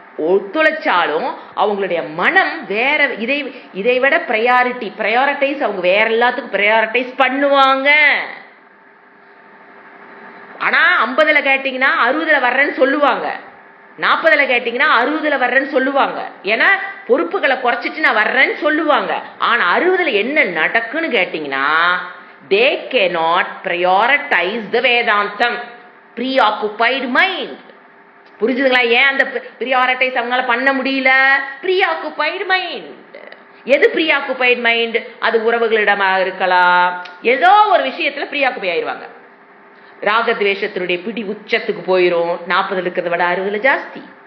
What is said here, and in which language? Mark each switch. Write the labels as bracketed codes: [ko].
[ta] ஒத்துழைச்சாலும் அவங்களுடைய மனம் வேற, இதை விட ப்ரையாரிட்டைஸ் அவங்க வேற எல்லாத்துக்கும் ப்ரையாரிட்டைஸ் பண்ணுவாங்க. ஆனா 50ல கேட்டீங்கன்னா 60ல வர்றேன்னு சொல்லுவாங்க, 40ல கேட்டீங்கன்னா 60ல வர்றேன்னு சொல்லுவாங்க. ஏன்னா பொறுப்புகளை குறைச்சிட்டு நான் வர்றேன்னு சொல்லுவாங்க. ஆனா 60ல என்ன நடக்குன்னு கேட்டீங்கன்னா, [en] they cannot prioritize the Vedantam, preoccupied mind. [ta] புரிஞ்சுதுங்களா? ஏன் அந்த ப்ரியாரிட்டைஸ் அவங்களால பண்ண முடியல? [en] Preoccupied mind. [ta] எது ப்ரீஆக்குபைட் மைண்ட்? அது உறவுகளிடமாக இருக்கலாம், ஏதோ ஒரு விஷயத்துல ப்ரீஆக்குபை ஆயிடுவாங்க. ராகத்வேஷத்தினுடைய பிடி உச்சத்துக்கு போயிரும். 40 இருக்கிறத விட 60 ஜாஸ்தி.